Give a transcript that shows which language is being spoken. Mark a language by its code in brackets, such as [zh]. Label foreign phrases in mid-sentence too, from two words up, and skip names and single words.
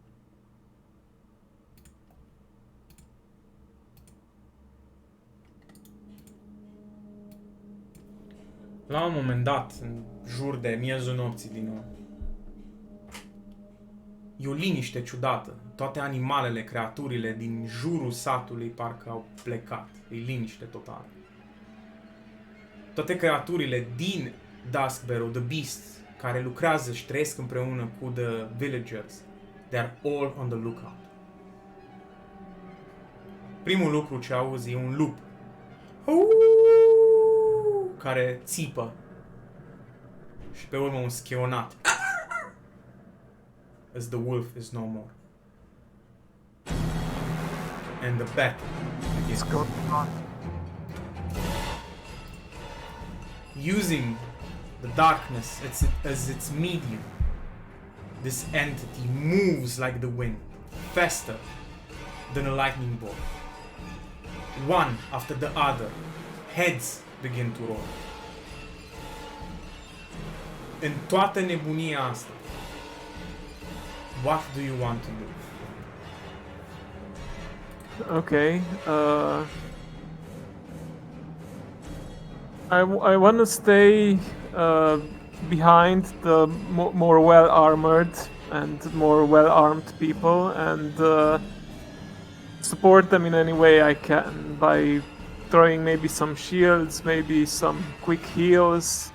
[ro] La un moment dat, în jur de miezul nopții din nou, e o liniște ciudată. Toate animalele, creaturile din jurul satului parcă au plecat. E liniște totală. Toate creaturile din Duskbarrow, [en] the beasts, [ro] care lucrează și trăiesc împreună cu [en] the villagers, they are all on the lookout. [ro] Primul lucru ce auzi e un lup care țipă și pe urmă un schionat [en] as the wolf is no more. And the battle begins. Using the darkness as its medium, this entity moves like the wind, faster than a lightning bolt. One after the other, heads begin to roll. [ro] În toată nebunia asta, [en] what do you want to do? Okay. I want to stay behind the more well-armored and more well-armed people and support them in any way I can by throwing maybe some shields, maybe some quick heals.